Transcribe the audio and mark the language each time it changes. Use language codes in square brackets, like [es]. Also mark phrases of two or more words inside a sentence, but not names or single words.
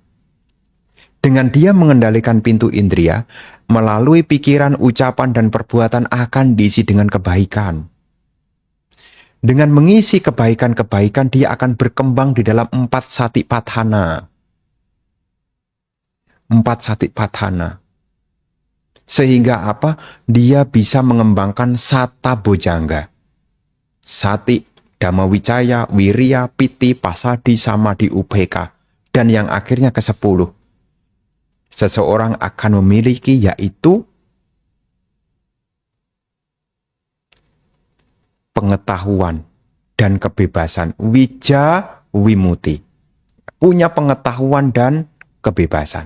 [id] Dengan dia mengendalikan pintu indria, melalui pikiran, ucapan, dan perbuatan akan diisi dengan kebaikan. Dengan mengisi kebaikan-kebaikan, dia akan berkembang di dalam 4 satipatthana. 4 satipatthana. Sehingga apa? Dia bisa mengembangkan [pi] sata bojangga. Sati, Dhammawicaya, Wirya, Piti, Pasadi, Samadhi, Ubeka. [id] Dan yang akhirnya ke-10. Seseorang akan memiliki yaitu pengetahuan dan kebebasan. [pi] Wija wimuti. [id] Punya pengetahuan dan kebebasan.